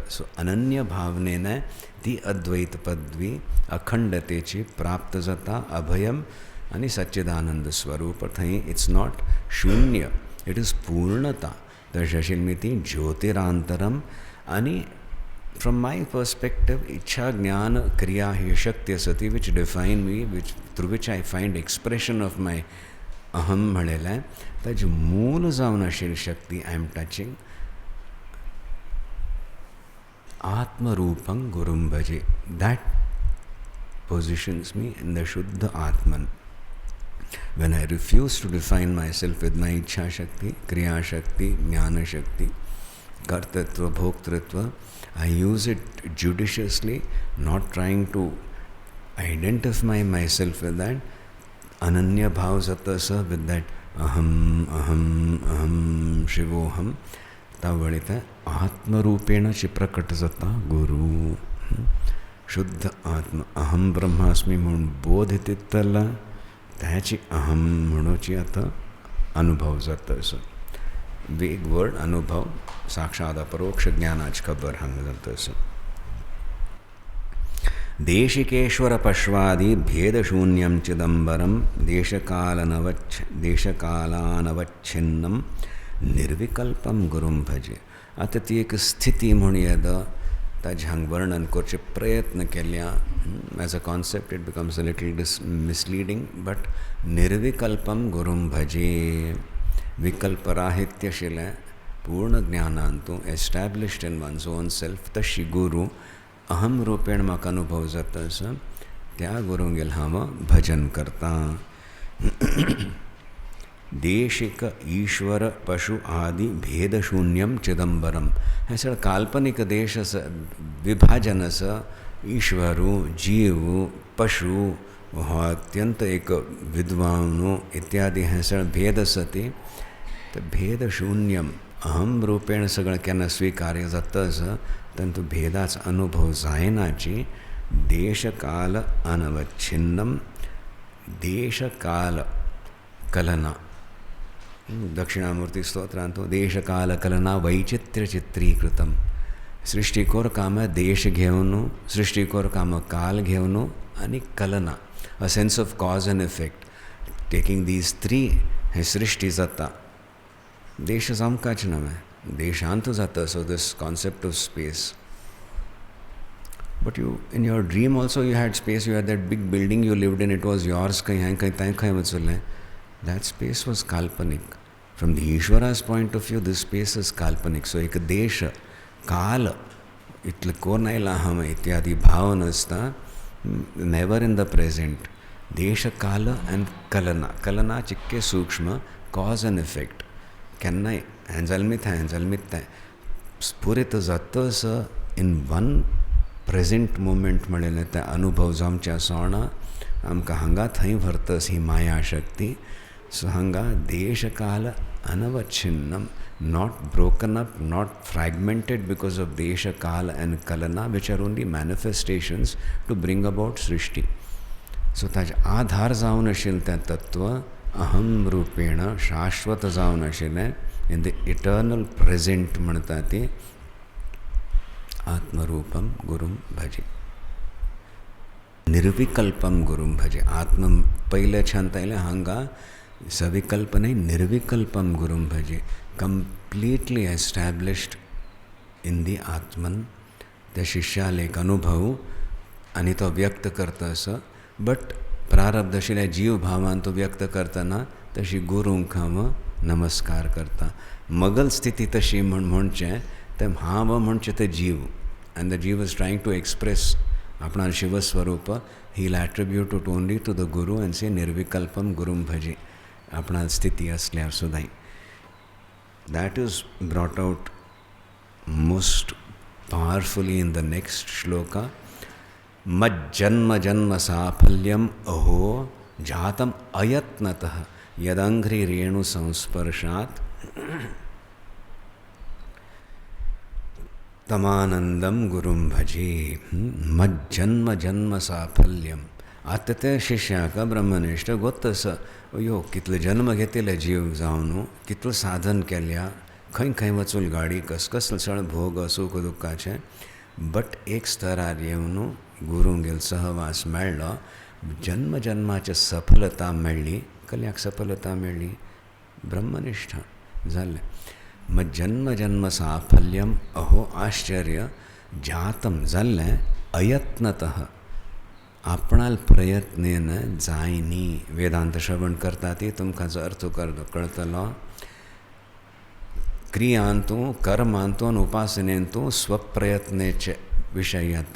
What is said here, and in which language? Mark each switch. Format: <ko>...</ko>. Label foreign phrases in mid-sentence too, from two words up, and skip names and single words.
<kok>सो अनन्य भावनेन ती अद्वैत पदवी अखंडतेची प्राप्त जाता. अभयम आनी सच्चिदानंद स्वरूप. थंय</kok> <en>it's not</en> <kok>शून्य,</kok> <en>it is</en> <kok>पूर्णता. तशें आशिल्ली ती ज्योतिरांतरम.</kok> <en>आनी from my perspective</en> <kok>इच्छा ज्ञान क्रिया ही शक्ती आसा ती</kok> <en>which define me, which through which I find expression of my</en> <kok>अहम म्हणलेलें. ताजें मूल जावन आशिल्ली शक्ती</kok> <en>I am touching.</en> <sa>आत्मरूपं गुरुं भजे.</sa> <en>दैट positions me in the Shuddha Atman. When I refuse to define myself with my Ichha Shakti, Kriya Shakti, Jnana Shakti, Kartatva, Bhoktritva, I use it judiciously, not trying to identify myself with that.</en> <kok>अनन्य भाव सतासा</kok> <en>with that</en> <sa>Aham, Aham, Aham, Shivoham.</sa> <kok>तवळीता आत्म रूपेण चिप्रकट जाता गुरू. शुद्ध आत्मा अहम ब्रह्मास्मी म्हणून बोधितला त्याची अहम म्हणूची आता अनुभव जाता. असो वेग वर्ड अनुभव साक्षात अपरोक्ष ज्ञानाची खबर हांगा जाता.</kok> <sa>असो देशिकेश्वर पश्वादि भेदशून्यम चिदंबरम देशकालानवच्छिन्नम निर्विकल्पम गुरुं भजे.</sa> <kok>आता ती एक स्थिती म्हणून येता. ताजें हांगा वर्णन करचे प्रयत्न केल्या.</kok> <en>as a concept it becomes a little misleading, but</en> <sa>निर्विकल्पम गुरुं भजे.</sa> <kok>विकल्पराहित्य आशिल्लें पूर्ण ज्ञानांतू</kok> <en>established in one's own self</en> <kok>तशी गुरू अहम रूपेण म्हाका अनुभव जाता आसा त्या गुरूंगेल हांव भजन करता.</kok> <sa>देशिक ईश्वर पशु आदि भेदशून्यम चिदंबरम.</sa> <kok>हें सगळें काल्पनीक देश आसा, विभाजन आसा. ईश्वरू जीव पशु हो अत्यंत एक विद्वान इत्यादी हें सगळें भेद आसा. ती भेदशून्यम अहम रूपेण सगळें केन्ना स्विकार्य जाता आसा तातूंत भेदाचो अनुभव जायनाची.</kok> <sa>देशकाल अनवच्छिन्नम.</sa> <kok>देशकाल कलना दक्षिणामूर्ति स्तोत्रांत देशकाल कलना वैचित्र्य चित्रीकृतम. सृष्टीकोर काम देश घेवन, सृष्टीकोर काम काल घेवन आनी कलना</kok> <en>a sense of cause and effect. taking these three</en> <kok>हें सृश्टी जाता. देश जावंकाच नवे, देशांत जाता.</kok> <en>so this concept of space. but you in your dream also you had space. you had that big building you lived in. it was yours.</en> <kok>खंय हांवें खंय थंय खंय वचुल्लें.</kok> <en>That space was काल्पनिक. From the Ishvara's point of view, this space is काल्पनिक.</en> <kok>So एक देश काल इतले कोरनायला हम इत्यादि भाव नासता.</kok> <en>never in the present.</en> <sa>देश काल एंड कलना.</sa> <kok>कलना चिक्के सूक्ष्म</kok> <en>cause and effect.</en> <kok>केन्नाय हें जल्मीत हें जल्मीत तें स्फुरीत जातस</kok> <en>in one present moment</en> <kok>म्हणलेलें तें अनुभव जावचें सोडना. आमकां हांगा थंय व्हरतस ही माया शक्ती. सो हांगा देश काल अनवच्छिन्नम,</kok> <en>not broken up, not fragmented because of desha, kala and kalana, which are only manifestations to bring about srishti.</en> <kok>So ताचे आधार जावन आशिल्लें तें तत्व अहम रूपेण शाश्वत जावन आशिल्लें</kok> <en>in the eternal present</en> <kok>म्हणटा ती आत्मरूपम गुरुम भजे, निर्विकल्पम गुरुम भजे. आत्म पयले छंत आयलें हांगा सविकल्प नहीं,</kok> <sa>निर्विकल्पम गुरुम भजे,</sa> <en>completely established in the आत्मन.</en> <mr>त्या शिष्याला एक अनुभव आणि तो व्यक्त करता असं,</mr> <kok>बट प्रारब्ध आशिल्ल्या जीव भावान तो व्यक्त करतना तशी गुरूंक हांव नमस्कार करता. मगल स्थिती तशी म्हणचें तें हांव म्हणचें तें जीव,</kok> <en>and the जीव is trying to express</en> <kok>आपणा शिवस्वरूप.</kok> <en>he'll attribute it only to the guru and say</en> <sa>निर्विकल्पम गुरुम भजे</sa> <kok>आपणा स्थिती असल्यार सुद्दां.</kok> <en>That is brought out most powerfully in the next shloka.</en> <sa>मज्जन्म जन्म साफल्यम् अहो जातम् अयत्नतः यदङ्घ्रि रेणु संस्पर्शात् तमानन्दम् गुरुम् भजे. मज्जन्म जन्म साफल्यम्.</sa> <kok>आता त्या शिष्याक ब्रह्मनिष्ठ गोत्तस अयो कितले जन्म घेतिले जीव जावन, कितलो साधन केल्या, खंय खंय वचून गाडी कसले भोग सुख दुःखाचे. बट एक स्तरार येवन गुरूंगेल सहवास मेळ्ळो, जन्म जन्माची सफलता मेळ्ळी. कल्याक सफलता मेळ्ळी? ब्रह्मनिष्ठ जालें. मग जन्म जन्म साफल्यम अहो आश्चर्य जातम जाल्लें अयत्नतः, आपणाल प्रयत्नेन जायनी. वेदांत श्रवण करता ती तुमकां जो अर्थ कळटलो. क्रियांतू कर्मांतू आनी उपासनेंतू स्वप्रयत्नेचे विशय येता.</kok>